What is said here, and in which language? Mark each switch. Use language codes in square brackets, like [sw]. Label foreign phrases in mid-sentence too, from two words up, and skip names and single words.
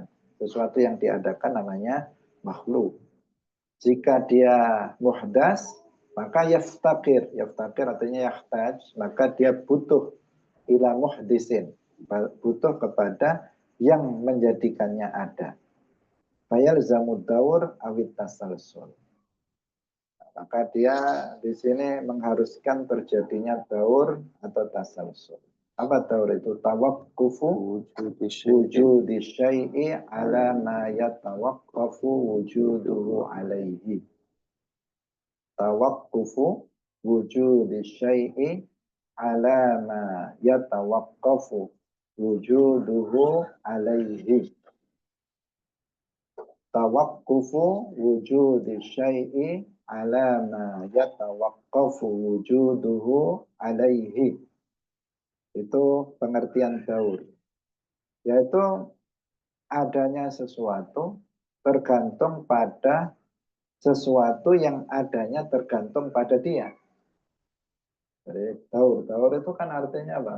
[id] Sesuatu yang diadakan namanya makhluk. Jika dia muhdas, maka yaftakir. Yaftakir artinya yahtaj, maka dia butuh [ar] إلى محدث. [id] Butuh kepada yang menjadikannya ada. [ar] فيلزم الدور أو التسلسل. [id] Maka dia di sini mengharuskan terjadinya daur atau tasalsul. Apa daur itu? [ar] توقف وجود الشيء على ما يتوقف وجوده عليه. توقف وجود الشيء على ما يتوقف وجوده عليه. توقف وجود الشيء على ما يتوقف وجوده عليه. [id] Itu pengertian daur. Yaitu adanya sesuatu tergantung pada sesuatu yang adanya tergantung pada dia. Jadi daur itu kan artinya apa?